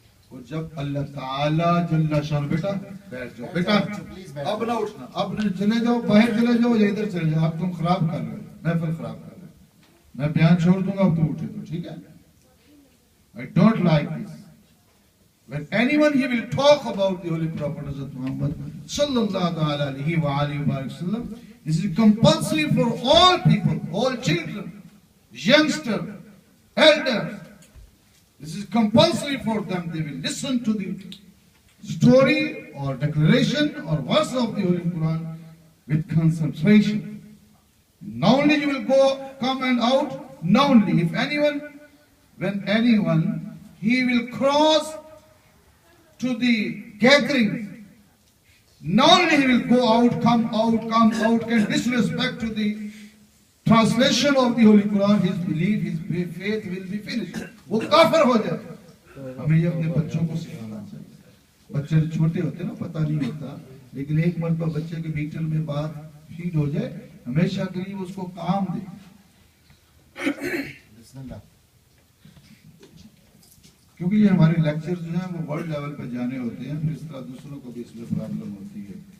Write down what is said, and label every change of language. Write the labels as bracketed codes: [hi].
[ur] اور جب اللہ تعالیٰ جل شان، بیٹا بیٹھ جاؤ، بیٹا اب نہ اٹھنا، اب نہ چلے جاؤ، باہر چلے جاؤ یا ادھر چلے جاؤ، اب تم خراب کر رہے ہو، محفل خراب کر رہے ہو، میں بیان چھوڑ دوں گا اب تم اٹھے تو ٹھیک ہے۔ [en] I don't like this. When anyone he will talk about the Holy Prophet Muhammad sallallahu alaihi wa alihi wa sallam, this is compulsory for all people, all children, youngsters, elders. This is compulsory for them. They will listen to the story or declaration or verse of the Holy Quran with concentration. Not only you will come and out, not only if anyone, when anyone, he will cross to the gathering, not only he will go out, come out, can disrespect to the translation of the Holy Quran, his belief, his faith will be finished. [ur] وہ کافر ہو جائے۔ ہمیں یہ اپنے بچوں کو سکھانا چاہیے۔ بچے چھوٹے ہوتے نا، پتہ نہیں ہوتا، لیکن ایک مرتبہ بچے کے بیٹل میں بات فیڈ ہو جائے، ہمیشہ کے لیے اس کو کام دے۔ بسم اللہ، کیونکہ یہ ہمارے لیکچر جو ہیں وہ ورلڈ لیول پہ جانے ہوتے ہیں، پھر اس طرح دوسروں کو بھی اس میں پرابلم ہوتی ہے۔